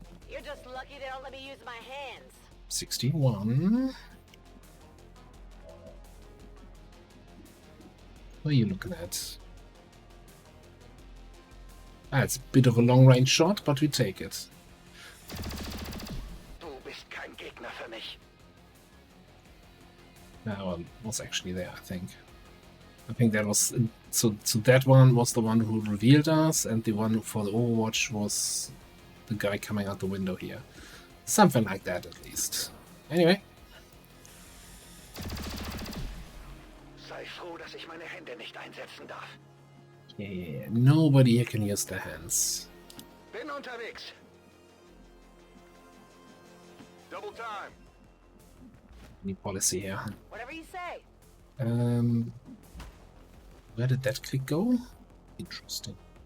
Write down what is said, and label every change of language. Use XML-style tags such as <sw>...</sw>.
<en>You're just lucky they don't let me use my hands. 61. What are you looking at? Ah, it's a bit of a long-range shot, but we take it.</en> <de>Du bist kein Gegner für mich.</de> <en>That one was actually there, I think. I think that was... So that one was the one who revealed us, and the one for the Overwatch was the guy coming out the window here. Something like that, at least. Anyway.</en> <de>Sei froh, dass ich meine Hände nicht einsetzen darf.</de> <en>Yeah, nobody here can use their hands.</en> <de>Bin unterwegs.</de> <en>Double time. Any policy here? Whatever you say. Where did that click go? Interesting.</en>